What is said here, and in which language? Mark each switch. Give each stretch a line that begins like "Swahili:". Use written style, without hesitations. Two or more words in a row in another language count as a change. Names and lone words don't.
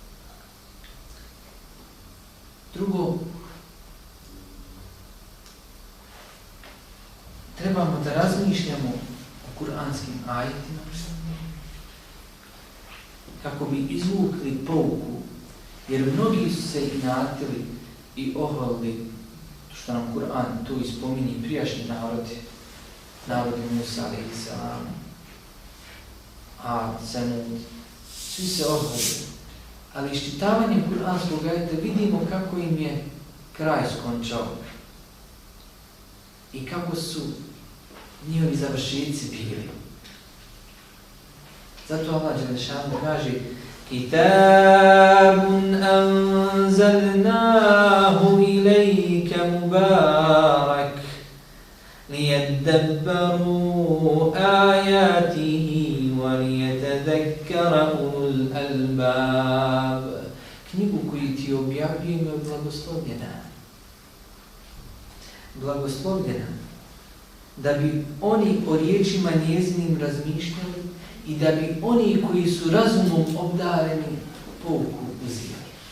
Bosnian: Drugo, trebamo da razmišljamo o kuranskim ajetima kako bi izvukli pouku, jer mnogi su se inatili i oholili, što nam Kur'an tu ispominje prijašnji narodi Musa
Arabic: عليه السلام,
Bosnian: Ad, Semud, svi se oholili. Ali iščitavanjem kuranskog ajeta vidimo kako im je kraj skončao i kako su njihovi završetci bili. Zato Allah dželešanu kaže:
Arabic: كتاب أنزلناه إليك مبارك ليدبروا آياته و ليتذكر أولو الألباب.
Bosnian: Knjigu koju ti objavljujemo je blagoslovljena. Blagoslovljena. Da bi oni o riječima njezinim razmišljali i da bi oni koji su razumom obdareni pouku uzimali.